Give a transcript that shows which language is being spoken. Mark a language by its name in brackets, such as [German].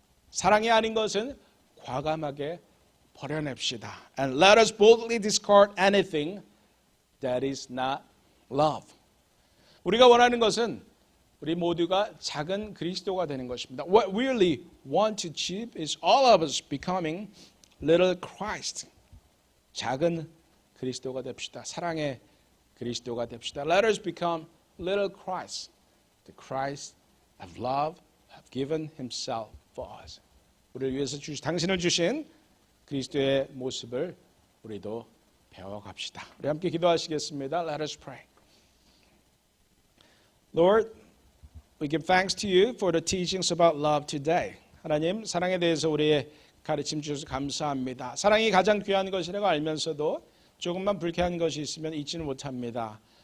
[Korean] 사랑이 아닌 것은 과감하게 버려냅시다. [English] And let us boldly discard anything that is not love. [Korean] 우리가 원하는 것은 우리 모두가 작은 그리스도가 되는 것입니다. [English] What we really want to achieve is all of us becoming little Christ. [Korean] 작은 그리스도가 됩시다. 사랑의 그리스도가 됩시다. [English] Let us become little Christ. The Christ of love have given himself for us. [Korean] 우리를 위해서 당신을 주신 그리스도의 모습을 우리도 배워갑시다. 우리 함께 기도하시겠습니다. [English] Let us pray. Lord, we give thanks to you for the teachings about love today. [Korean] 하나님, 사랑에 대해서 우리의 가르침 주셔서 감사합니다. 사랑이 가장 귀한 것이라고 알면서도 조금만 불쾌한 것이 있으면 잊지는 못합니다.